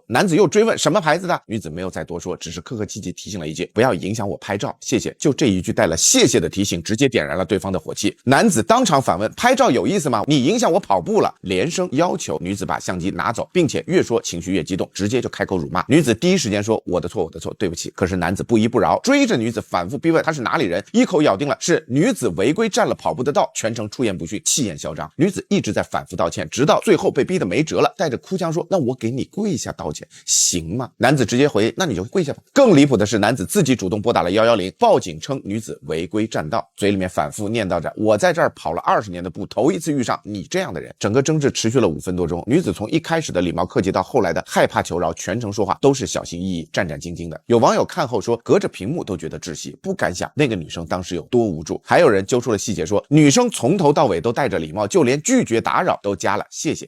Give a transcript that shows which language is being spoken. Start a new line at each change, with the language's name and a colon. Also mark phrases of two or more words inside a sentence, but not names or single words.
Chinese: 男子又追問：“什麼牌子的？”女子沒有再多說，只是客客氣氣提醒了一句：“不要影響我拍照，謝謝。” 就這一句帶了謝謝的提醒，直接點燃了對方的火氣。男子當場反問：“拍照有意思嗎？你影響我跑步了。” 連聲要求女子把相機拿走，並且越說情緒越激動，直接就開口辱罵。女子第一時間說：“我的錯，我的錯，對不起。” 可是男子不依不饒，追着女子反覆逼問她是哪裡人，一口咬定了是女子違規占了跑步的道，全程出言不遜，氣焰囂張。女子一直在反覆道歉，直到最後被逼得沒轍了，帶着哭腔說：“那我給你跪下道歉行嗎？” 男子直接回：“那你就跪下吧。”更離譜的是，男子自己主動撥打了110，報警稱女子違規占道，嘴裡面反覆念叨着：“我在這兒跑了20年的步，頭一次遇上你這樣的人。” 整個爭執持續了5分多鐘，女子從一開始的禮貌客氣到後來的害怕求饒，全程說話都是小心翼翼、戰戰兢兢的。有網友看後說，隔着屏幕都覺得窒息，不敢想那個女生當時有多無助。還有人揪出了細節說，女生從頭到尾都帶着禮貌，就連拒絕打擾都加了謝謝。